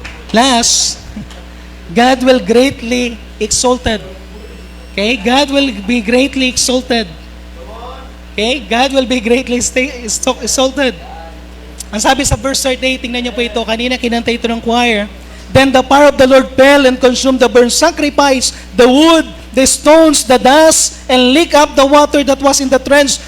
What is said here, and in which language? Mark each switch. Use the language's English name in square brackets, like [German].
[English] Last, God will greatly exalted. Okay? God will be greatly exalted. Okay? God will be greatly exalted. [Filipino] Ang sabi sa verse 38, tingnan niyo po ito, kanina kinanta ito ng choir. [English] Then the power of the Lord fell and consumed the burnt sacrifice, the wood, the stones, the dust, and licked up the water that was in the trench.